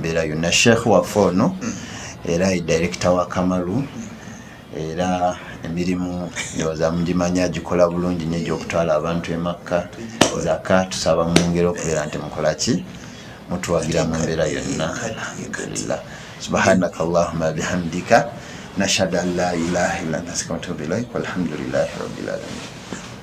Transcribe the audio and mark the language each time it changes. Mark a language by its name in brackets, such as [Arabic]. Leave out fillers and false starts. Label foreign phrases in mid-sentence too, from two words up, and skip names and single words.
[Ganda] mbeera yonna shekh waffe ono era director wa Kamalu era emirimu yoza mugimanya agikola bulungi nnyo egy'okutwala abantu emakka zaka tusaba mu ngero okubeera nti mukola ki mutuwagira mu mbeera yonna [Arabic] الحمد لله سبحانك اللهم بحمدك نشهد أن لا إله إلا أنت أستغفرك وأتوب إليك والحمد لله رب العالمين.